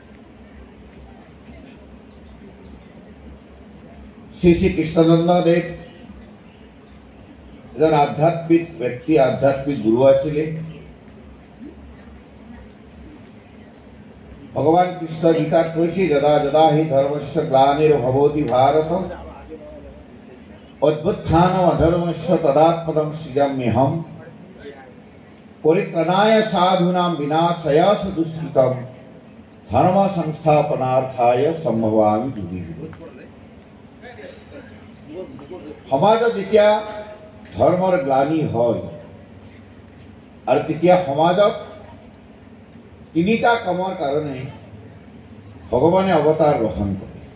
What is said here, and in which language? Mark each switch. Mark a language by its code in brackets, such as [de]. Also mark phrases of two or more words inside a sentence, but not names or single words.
[as] শ্ৰী শ্ৰী কৃষ্ণানন্দদেৱ এজন আধ্যাত্মিক ব্যক্তি, আধ্যাত্মিক গুৰু আছিলে। ভগৱান কৃষ্ণ গীতাত কৈছে, [sa] যদা যদা হি ধৰ্মস্য গ্লানিৰ্ভৱতি ভাৰত অভ্যুত্থানম অধৰ্মস্য তদাত্মনং সৃজাম্যহম পরিত্রাণায় সাধূনাং বিনাশায় চ দুষ্কৃতম ধর্ম সংস্থাপনার্থায় সম্ভবামি যুগে যুগে। [as] সমাজত যেতিয়া ধৰ্মৰ গ্লানি হয় আৰু তেতিয়া সমাজত তিনিটা কামৰ কাৰণে ভগৱানে অৱতাৰ গ্ৰহণ কৰে।